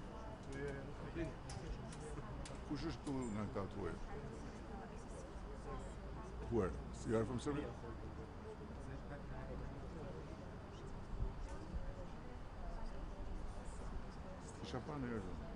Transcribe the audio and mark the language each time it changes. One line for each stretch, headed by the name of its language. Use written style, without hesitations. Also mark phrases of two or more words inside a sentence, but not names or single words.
Albanian: Kush është këtu nga këta tuaj?
English: Where? You are from Serbia?
Albanian: Kisha pa në herë.